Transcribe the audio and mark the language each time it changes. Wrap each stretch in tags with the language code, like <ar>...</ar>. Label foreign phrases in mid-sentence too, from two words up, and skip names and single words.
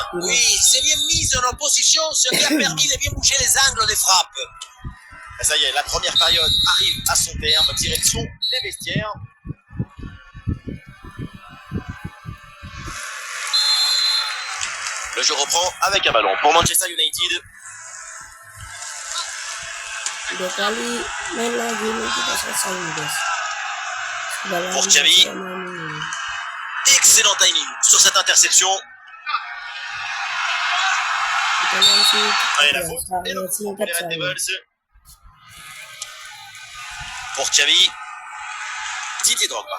<fr>Oui, c'est bien mis en opposition, ce qui a permis de bien bouger les angles des frappes. Et ça y est, la première période arrive à son terme. Direction les vestiaires. Le jeu reprend avec un ballon pour Manchester United.</fr> <id>Dua kali main lagi nih kita selesai nih guys.</id> <fr>Pour Xavi. Excellent timing sur cette interception. Et la faute et le coup pour les Red Devils. Pour Xavi. Didier Drogba.</fr>